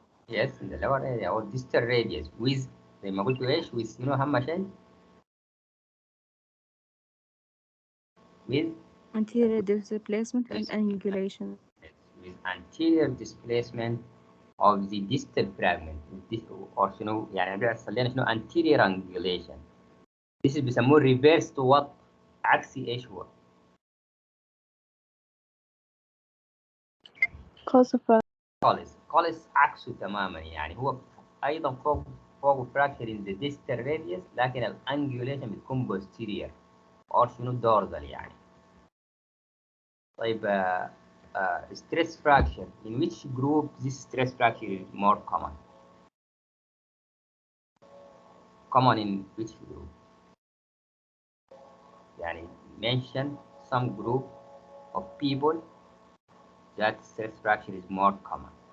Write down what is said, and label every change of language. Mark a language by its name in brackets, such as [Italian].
[English] Yes, in the lower area or distal radius with [Arabic] زي ما قلت ايش [English] with [Arabic] شنو أهم شيء؟ [English] With Anterior displacement and angulation. with anterior displacement of the distal fragment or [Arabic] شنو يعني بيحصل لنا شنو [English] anterior angulation. This is [Arabic] بيسموه [English] reverse to what؟ [Arabic] عكسي ايش هو؟ خالص عكسه تماما يعني هو ايضا فوق [English] fracture in the distal radius [Arabic] لكن الانجوليشن بتكون [English] posterior or [Arabic] شنو dorsal يعني. [English] طيب stress fracture, in which group this stress fracture is more common? Common in which group? [Arabic] يعني [English] mention some group of people that stress fracture is more common.